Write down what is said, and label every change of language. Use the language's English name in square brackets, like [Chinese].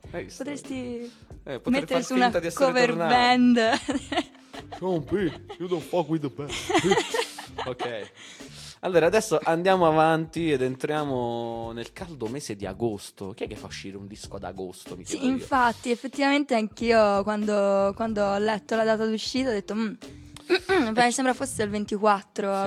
[Italian] Potresti mettere su una cover band. [English] Sean P, you don't fuck with the band. [Italian] Ok. Allora, adesso andiamo avanti ed entriamo nel caldo mese di agosto. Chi è che fa uscire un disco ad agosto? Mi sì, infatti, io. Effettivamente anch'io quando ho letto la data d'uscita ho detto mi sembra fosse il 24